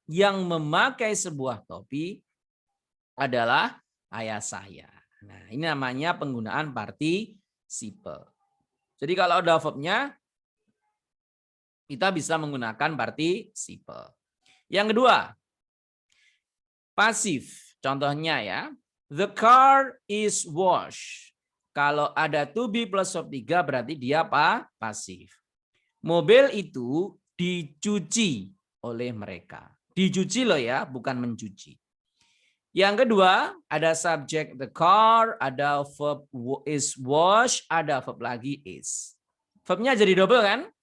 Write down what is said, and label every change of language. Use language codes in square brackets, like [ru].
[id] Yang memakai sebuah topi adalah ayah saya. Nah, ini namanya penggunaan participle. Jadi kalau ada verbnya, kita bisa menggunakan participle. Yang kedua, pasif. [en] Contohnya ya, the car is washed. [id] Kalau ada to be plus verb 3 berarti dia apa? Pasif. Mobil itu dicuci oleh mereka. Dicuci loh ya, bukan mencuci. Yang kedua, ada subjek the car, ada verb is washed, ada verb lagi is. Verbnya jadi double kan?